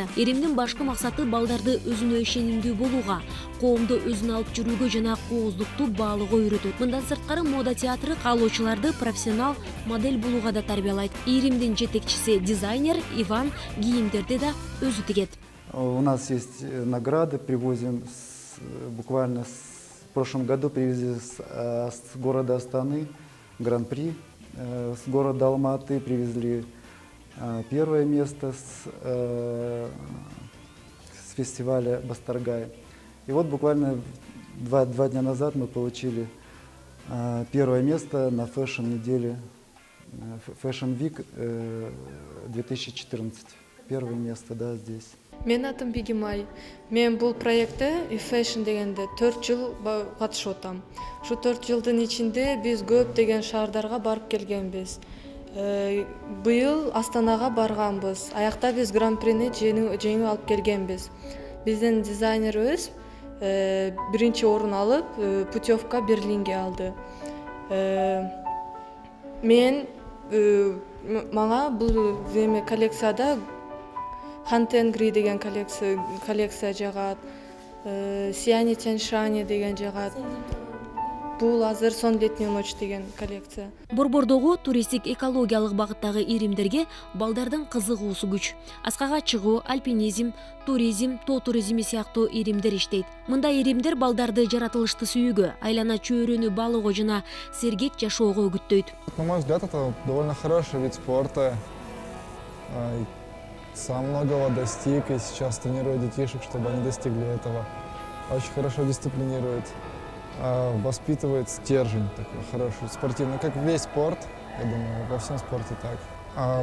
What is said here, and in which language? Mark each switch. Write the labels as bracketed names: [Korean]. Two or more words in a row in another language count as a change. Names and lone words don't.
[Kyrgyz] Эримдин башкы максаты балдарды өзүнө ишенимдүү болууга, коомду өзүнө алып жүрүүгө жана кооздукту баалоого үйрөтөт. Мындан сырткары мода театры каалоочуларды профессионал модель болууга да тарбиялайт. Эримдин жетекчиси дизайнер Иван кийимдерди да өзү тигет. [Russian] У нас есть награды, привозим буквально в прошлом году привезли с города Астаны гран-при. С города Алматы привезли первое место с фестиваля Бастаргай. И вот буквально два дня назад мы получили первое место на фэшн-неделе, [English] Fashion Week [Russian] 2014. Первое место, да, здесь. [Kyrgyz] Мен атым Бигимай. Мен бул проектте Fashion дегенде 4 жыл катышып атам. Ушу 4 жылдын ичинде биз көп деген шаардарга барып келгенбиз. Быйыл Астанага барганбыз. Аякта биз гран-прини жеңип алып келгенбиз. Биздин дизайнерибиз биринчи орун алып, путевка Берлинге алды. Мага бул коллекцияда Хантенгри деген коллекция жагат, Сияние Тяньшани деген жагат. Бул азыр Сон летнюю ночь деген коллекция. Борбордогу туристтик экологиялык багыттагы иримдерге балдардын кызыгуусу күч. Аскага чыгуу, альпинизм, туризм, тоо туризми сыяктуу иримдер иштейт. Мындай иримдер балдарды жаратылышты сүйүүгө, айлана чөйрөнү баалоого жана сергек жашоого үгүттөйт. [Russian] На мой взгляд, это довольно хороший вид спорта. Сам многого достиг и сейчас тренирую детишек, чтобы они достигли этого. Очень хорошо дисциплинирует, воспитывает стержень такой хороший, спортивный, как весь спорт, я думаю, во всем спорте так.